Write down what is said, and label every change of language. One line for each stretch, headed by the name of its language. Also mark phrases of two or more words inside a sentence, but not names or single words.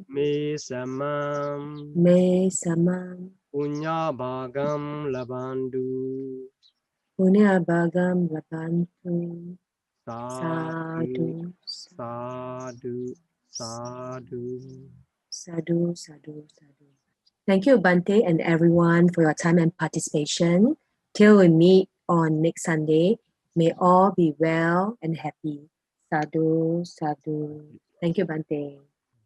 Pali: Me Samam me samam Punya Bhagam Labandu punya bagam labantu Sadhu sadhu Sadhu Sadhu. sadhu sadhu sadhu.
English: Thank you, Bante, and everyone for your time and participation. Till we meet on next Sunday, may all be well and happy.
Pali: Sadhu, sadhu.
English: Thank you, Bante.